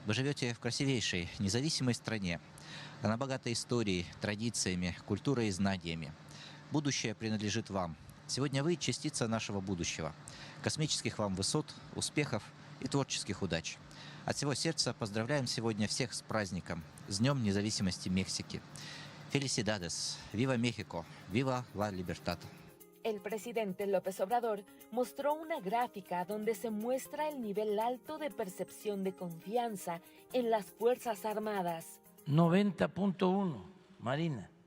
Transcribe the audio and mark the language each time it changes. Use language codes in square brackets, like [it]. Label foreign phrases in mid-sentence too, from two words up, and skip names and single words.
[ru] Вы живете в красивейшей, независимой стране. Она богата историей, традициями, культурой и знаниями. Будущее принадлежит вам. Сегодня вы – частица нашего будущего. Космических вам высот, успехов и творческих удач. От всего сердца поздравляем сегодня всех с праздником, с Днем независимости Мексики. [es] Felicidades, viva México, viva la libertad. El presidente López Obrador mostró una gráfica donde se muestra el nivel alto de percepción de confianza en las Fuerzas Armadas. 90.1, Marina.